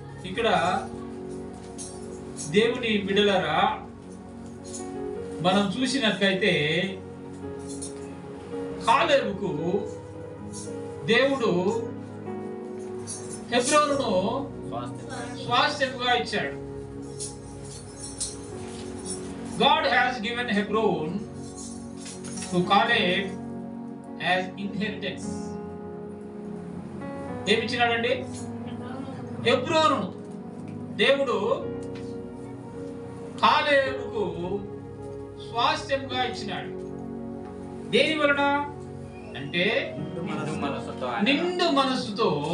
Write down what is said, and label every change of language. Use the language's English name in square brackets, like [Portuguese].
[Telugu] ఇక్కడ దేవుని బిడ్డలారా మనం చూసినట్లయితే కాలేబుకు దేవుడు హెబ్రోనును స్వాస్థ్యముగా ఇచ్చాడు. [English] God has given Hebron to Caleb as inheritance. [Telugu] ఏమిచ్చినాడండి? హెబ్రోనును దేవుడు కాలేబుకు స్వాస్థ్యంగా ఇచ్చినాడు. దేని వలన అంటే నిండు మనస్సుతో